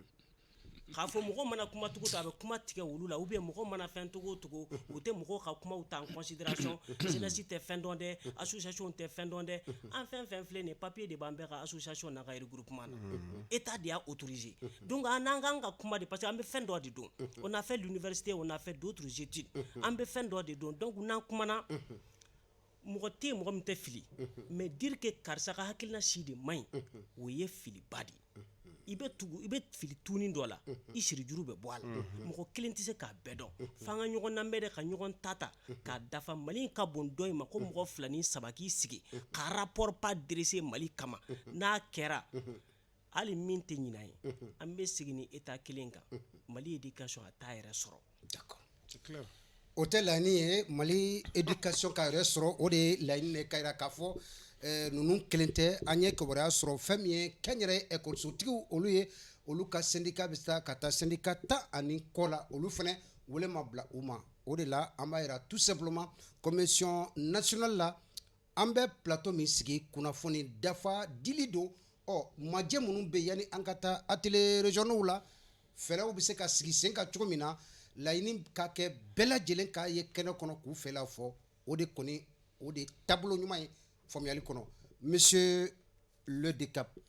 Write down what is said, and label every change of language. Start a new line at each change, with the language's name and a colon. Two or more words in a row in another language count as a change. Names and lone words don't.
Bambara: k'a fɔ mɔgɔ mana kuma cogo to a bɛ kuma tigɛ olu la
French: ou bien
Bambara: mɔgɔ mana fɛn togo togo u tɛ mɔgɔw ka kumaw ta
French: en considération
Bambara: jeunesse tɛ fɛn dɔn dɛ association tɛ fɛn dɔn dɛ an fɛn fɛn filɛ nin papier de b'an bɛɛ ka association n'a ka regroupement na état de y'a autorisé donc an n'an kan ka kuma de parce que an bɛ fɛn dɔ de dɔn
French: on a fait l'université on a fait d'autres études
Bambara: an bɛ fɛn dɔ de dɔn donc n'an kumana mɔgɔ tɛ yen mɔgɔ min tɛ fili
French: mais dire que
Bambara: karisa ka hakilina si de man ɲi o ye filiba de ye i bɛ fili tuuni dɔ la i siri juru bɛ bɔ a la mɔgɔ kelen tɛ se k'a bɛɛ dɔn f'an ka ɲɔgɔn lamɛn de ka ɲɔgɔn ta k'a dafa mali ka bon dɔ in ma ko mɔgɔ fila ni saba k'i sigi ka
French: rapport pas dressé
Bambara: mali kama n'a kɛra hali min tɛ ɲina ye an bɛ segin ni état kelen kan mali éducation a t'a yɛrɛ sɔrɔ.
French: D'accord, c'est clair.
Bambara: O tɛ laɲini ye mali éducation ka yɛrɛ sɔrɔ o de ye laɲini de ka yira k'a fɔ ninnu kelen tɛ an ye kibaruya sɔrɔ fɛn min ye kɛnyɛrɛ ekɔlisotigiw olu ye olu ka syndicat bɛ taa ka taa syndicat 10 ani kɔ la olu fana wele ma bila u ma o de la an b'a yira
French: tout simplement commission nationale
Bambara: la an bɛ plateau min sigi kunnafoni dafa dili don majɛ minnu bɛ yanni an ka taa
French: atelier régionaux
Bambara: la fɛɛrɛw bɛ se ka sigi sen kan cogo min na laɲini ka kɛ bɛɛ lajɛlen k'a ye kɛnɛ kɔnɔ k'u fɛla fɔ o de kɔni o de tabolo ɲuman ye faamuyali kɔnɔ
French: monsieur le DECAP